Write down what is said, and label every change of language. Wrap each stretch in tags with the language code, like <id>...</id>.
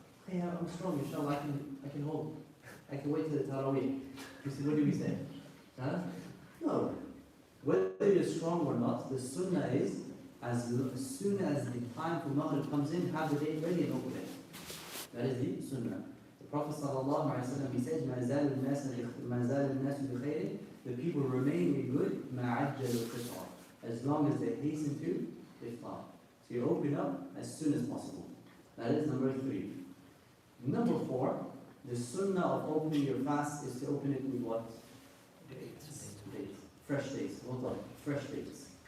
<en>Hey, I'm strong, inshallah, I can hold. I can wait till the Taraweeh. You see, what do we say? Huh? No. Whether you're strong or not, the sunnah is as soon as the time for Maghrib comes in, have the date ready and open it. That is the sunnah. The Prophet ﷺ, he said,</en> <ar>مَا زَالُ النَّاسُ بِخَيْرٍ.</ar> <en>The people remain in good,</en> <ar>مَا عَجَّلُوا الْفِطْرَ,</ar> <en>as long as they hasten to iftar. So you open up as soon as possible. That is number 3. Number 4, the sunnah of opening your fast is to open it with what? Dates. Fresh dates. Hold on. Fresh dates.</en>